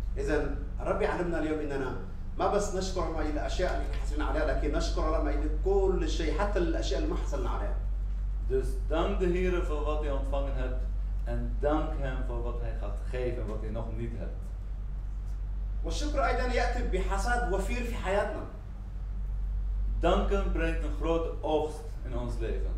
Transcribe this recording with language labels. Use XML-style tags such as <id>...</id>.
<ar>إذا ربي علمنا اليوم اننا ما بس نشكر الله الى الاشياء اللي حصلنا عليها، لكن نشكر الله الى كل شيء حتى الاشياء اللي ما حصلنا عليها.</ar> <nl>Dus dank de Heer voor wat hij ontvangen hebt en dank hem voor wat hij gaat geven, wat hij nog niet hebt.</nl> <ar>والشكر ايضا ياتي بحصاد وفير في حياتنا.</ar> <nl>Danken brengt een grote oogst in ons leven.</nl>